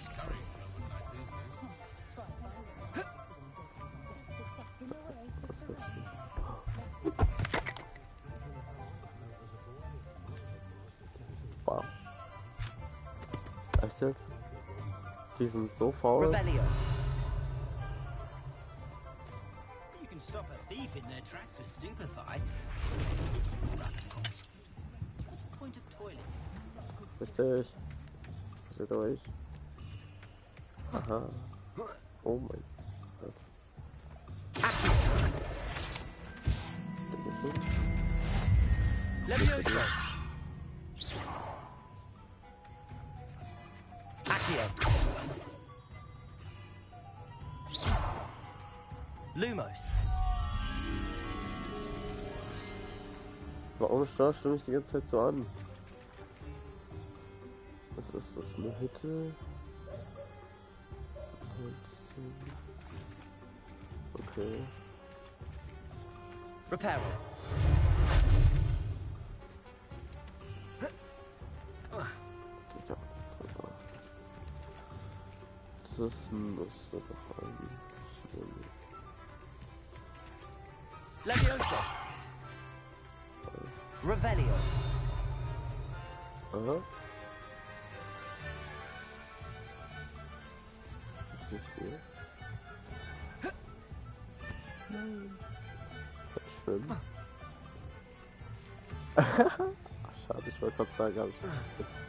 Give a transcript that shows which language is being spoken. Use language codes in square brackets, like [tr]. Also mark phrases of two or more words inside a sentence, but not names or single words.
[de] Was gibt's hier? Wow. Echt jetzt? Die sind so faul. Revelio. [en] You can stop a thief in their tracks with stupefy. Point of toilet. [de] Richtig. Seht euch. Aha. Oh mein Gott. Levioso. Accio. Lumos. Warum starrst du mich die ganze Zeit so an? Was ist das? Eine Hütte? Okay. Reparo. Das ist ein Muster doch eigentlich. Levioso. Revelio. Aha. Nicht hier. Nein. Schwimmen. Schade, ich wollte gerade sagen, habe ich nicht.